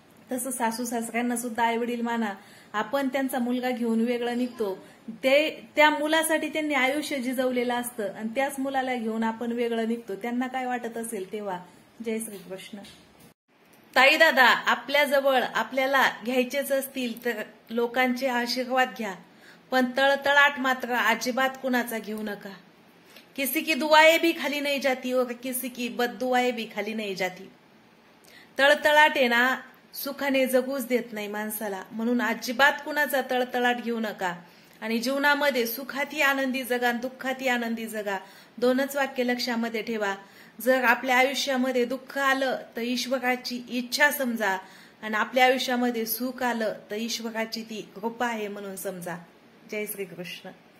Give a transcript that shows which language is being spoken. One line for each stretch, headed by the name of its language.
Marathi: तसं सासू सासऱ्यांना सुद्धा आई वडील माना। आपण त्यांचा मुलगा घेऊन वेगळं निघतो, त्या मुलासाठी त्यांनी आयुष्य झिजवलेलं असतं आणि त्याच मुलाला घेऊन आपण वेगळं निघतो, त्यांना काय वाटत असेल तेव्हा। जय श्री कृष्ण। ताई दादा, आपल्याजवळ आपल्याला घ्यायचेच असतील तर लोकांचे आशीर्वाद घ्या, पण तळतळाट मात्र अजिबात कुणाचा घेऊ नका।
Hindi: किसी की दुआएं भी खाली नहीं जाती और किसी की बददुआएं भी खाली नहीं जाती।
Marathi: तळतळाट आहे ना, सुखाने जगूच देत नाही माणसाला, म्हणून अजिबात कुणाचा तळतळाट घेऊ नका। आणि जीवनामध्ये सुखातही आनंदी जगा आणि दुःखातही आनंदी जगा. दोनच वाक्य लक्षामध्ये ठेवा. जर आपल्या आयुष्यामध्ये दुःख आलं तर ईश्वराची इच्छा समजा, आणि आपल्या आयुष्यामध्ये सुख आलं तर ईश्वराची ती कृपा आहे म्हणून समजा. जय श्रीकृष्ण.